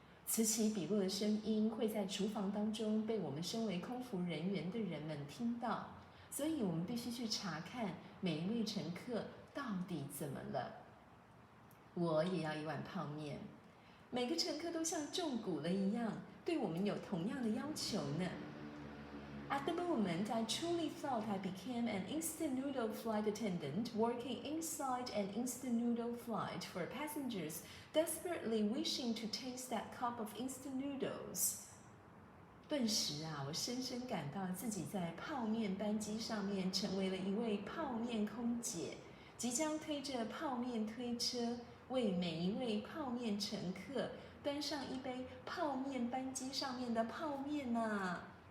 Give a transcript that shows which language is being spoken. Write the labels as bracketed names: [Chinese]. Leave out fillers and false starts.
[Chinese] 此起彼落的声音会在厨房当中被我们身为空服人员的人们听到。所以我们必须去查看每一位乘客到底怎么了。我也要1碗泡面。每个乘客都像中蛊了一样，对我们有同样的要求呢。 [English] At the moment, I truly thought I became an instant noodle flight attendant working inside an instant noodle flight for passengers desperately wishing to taste that cup of instant noodles. [Chinese] 顿时啊，我深深感到自己在泡面班机上面成为了一位泡面空姐，即将推着泡面推车，为每一位泡面乘客端上一杯泡面班机上面的泡面啊。